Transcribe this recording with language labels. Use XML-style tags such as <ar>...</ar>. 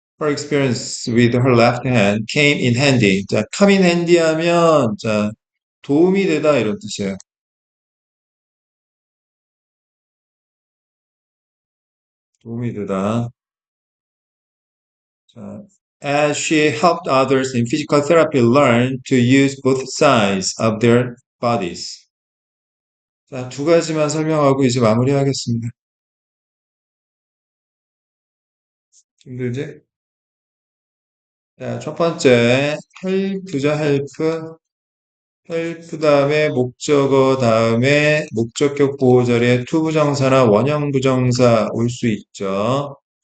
<en>Her experience with her left hand came in handy.</en> <ko>자, come in handy 하면, 자, 도움이 되다 이런 뜻이에요. 도움이 되다.</ko> <en>자, as she helped others in physical therapy learn to use both sides of their bodies.</en> <ko>자, 두 가지만 설명하고 이제 마무리하겠습니다. 힘들지? 자, 첫 번째, help죠, help. 헬프 다음에 목적어 다음에 목적격 보호자리에 투부정사나 원형부정사 올 수 있죠.</ko>